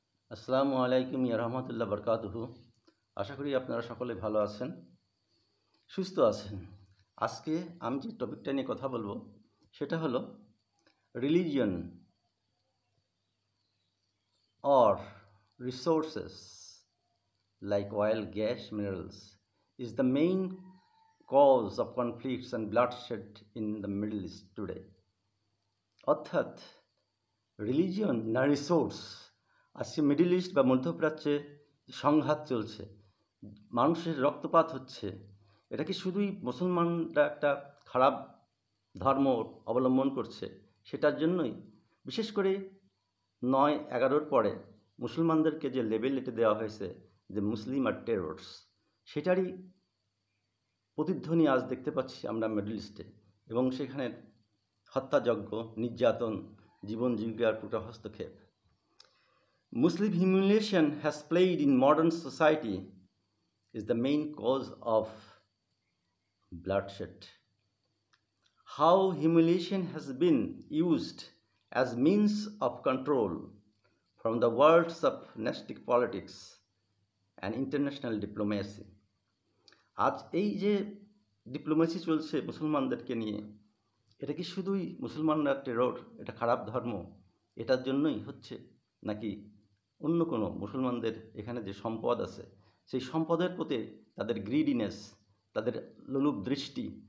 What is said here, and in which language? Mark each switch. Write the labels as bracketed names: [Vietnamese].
[Bangla] আসসালামু আলাইকুম ইয়া রাহমাতুল্লাহ বারকাতুহু। আশা করি আপনারা সকলে ভালো আছেন, সুস্থ আছেন। আজকে আমি যে টপিকটা নিয়ে কথা বলবো সেটা হলো religion [English] or resources like oil, gas, minerals is the main cause of conflicts and bloodshed in the Middle East today. [Bangla] অর্থাৎ রিলিজিয়ন না রিসোর্স, আজকে মিডল ইস্ট বা মধ্যপ্রাচ্যে সংঘাত চলছে, মানুষের রক্তপাত হচ্ছে, এটা কি শুধুই মুসলমানরা একটা খারাপ ধর্ম অবলম্বন করছে সেটার জন্যই? বিশেষ করে 9/11 পরে মুসলমানদেরকে যে লেবেল এটে দেওয়া হয়েছে যে মুসলিম আর টেররস, সেটারই প্রতিধ্বনি আজ দেখতে পাচ্ছি আমরা মিডল ইস্টে। এবং সেখানে হত্যাযজ্ঞ, নির্যাতন, জীবন জীবিকার পুরো হস্তক্ষেপ। [English] Muslim humiliation has played in modern society is the main cause of bloodshed. How humiliation has been used as means of control from the worlds of nationalistic politics and international diplomacy. [Bangla] আজ এই যে diplomacy চলছে মুসলমানদেরকে নিয়ে, এটা কি শুধুই মুসলমানরা টেরর, এটা খারাপ ধর্ম, এটার জন্যই হচ্ছে, নাকি অন্য কোনো মুসলমানদের এখানে যে সম্পদ আছে সেই সম্পদের প্রতি তাদের গ্রিডিনেস, তাদের লোলুপ দৃষ্টি?